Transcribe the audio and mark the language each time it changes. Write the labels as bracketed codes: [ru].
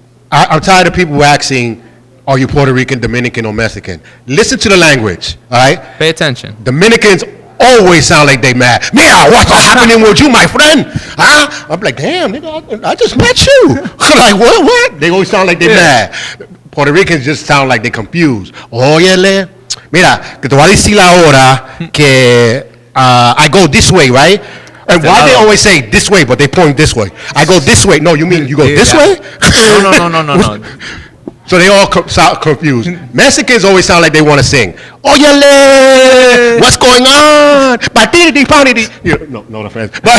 [en] I'm tired of people asking, are you Puerto Rican, Dominican, or Mexican? Listen to the language, all right? Pay attention. Dominicans always sound like they mad. Mira, what's happening with you, my friend? Huh? I'm like, damn, nigga, I just met you. Like, what? They always sound like they mad. Puerto Ricans just sound like they confused. [es] Óyele, mira, que te voy a decir ahora que [en] I go this way, right? And why they always say this way, but they point this way? I go this way. No, you mean you go this way? No. So they all sound confused. Mexicans always sound like they want to sing. Óyele, what's going on? Batidi, patidi. No offense.